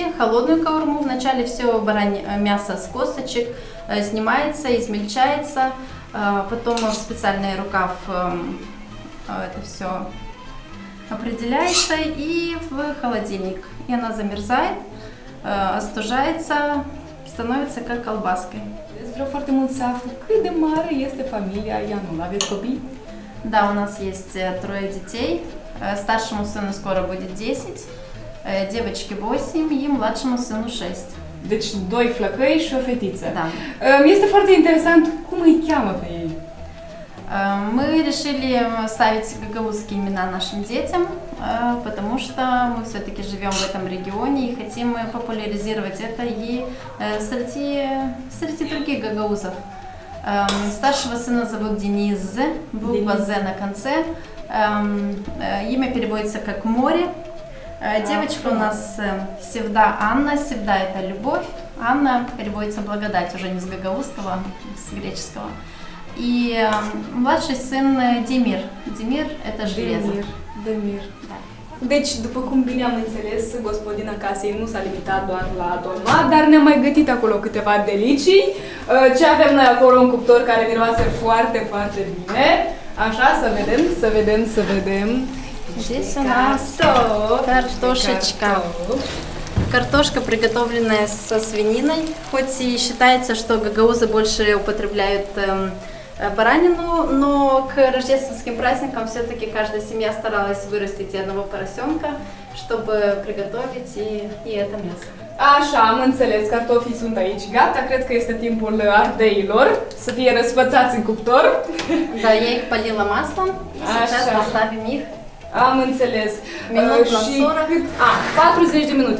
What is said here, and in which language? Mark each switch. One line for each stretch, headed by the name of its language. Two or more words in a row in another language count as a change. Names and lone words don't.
Russian: Холодную каурму вначале все мясо с косточек снимается, измельчается, потом в специальный рукав это все определяется и в холодильник. И она замерзает, остужается, становится как колбаской.
Romanian: Vreau foarte mult să aflu cât de mare este familia Ianul. Aveți copii?
Russian: Да, у нас есть трое детей. Старшему сыну скоро будет 10, девочке 8 и младшему сыну 6.
Romanian: Deci doi flăcăi și o fetiță. Da. Este foarte interesant cum îi cheamă pe ei.
Russian: Мы решили ставить гагаузские имена нашим детям, потому что мы все-таки живем в этом регионе и хотим популяризировать это и среди других гагаузов. Старшего сына зовут Денис, буква «З» на конце. Имя переводится как «море». Девочка у нас Севда Анна. Севда – это любовь. Анна переводится «благодать», уже не с гагаузского, а с греческого. И младший сын Демир. Демир – это железо.
Romanian: Demir. Da. Deci, după cum bine am înțeles, gospodina casei nu s-a limitat doar la dolma, dar ne-a mai gătit acolo câteva delicii. Ce avem noi acolo, un cuptor care miroase foarte, foarte bine. Așa, să vedem.
Russian: Здесь у нас картошечка. Картошка, приготовленная со свининой. Хоть и считается, что гагаузы больше употребляют баранину, но к рождественским праздникам все-таки каждая семья старалась вырастить одного поросенка, чтобы приготовить и это мясо.
Romanian: Așa, am înțeles, cartofii sunt aici gata, cred că este timpul ardeilor să fie răsfățați în cuptor.
Russian: Да, я их полила маслом, и сейчас поставим их.
Romanian: Am înțeles. Minut la Și 40 de minute.